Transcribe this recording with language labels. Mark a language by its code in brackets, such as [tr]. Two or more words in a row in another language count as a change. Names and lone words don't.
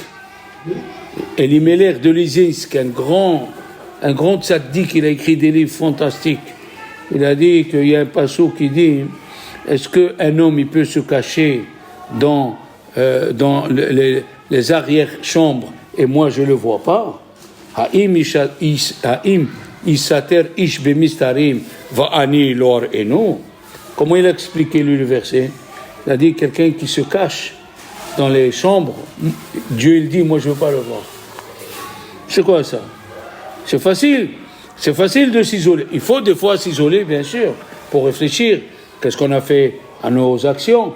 [fr] Elimelech de Lizinsk, un grand tzaddik, il a écrit des livres fantastiques. Il a dit qu'il y a un passage qui dit, est-ce qu'un homme il peut se cacher dans les arrière-chambres et moi je ne le vois pas? [he] האם יסתר איש במסתרים ואני לא אראנו. [fr] Comment il a expliqué lui le verset? Il a dit quelqu'un qui se cache dans les chambres, Dieu il dit, moi je ne veux pas le voir. C'est quoi ça? C'est facile de s'isoler. Il faut des fois s'isoler, bien sûr, pour réfléchir. Qu'est-ce qu'on a fait à nos actions?